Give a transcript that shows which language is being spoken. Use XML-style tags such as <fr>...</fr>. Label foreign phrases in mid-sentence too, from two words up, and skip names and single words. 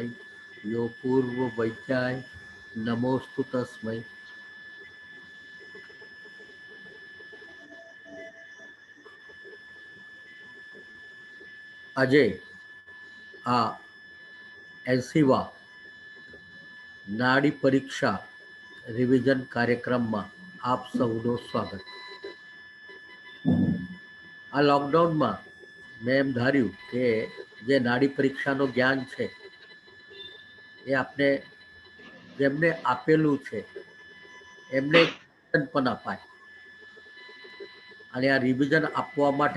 <sa>यो पूर्व वैद्याय नमोस्तु तस्मै।</sa> <gu>અજય આ એનસીવા નાડી પરીક્ષા રિવિઝન કાર્યક્રમમાં આપ સૌનું સ્વાગત। આ લોકડાઉનમાં મેં એમ ધાર્યું કે જે નાડી પરીક્ષાનું જ્ઞાન છે એ આપણે જેમને આપેલું છે એમને પણ અપાય, અને આ રિવિઝન આપવા માટે</gu>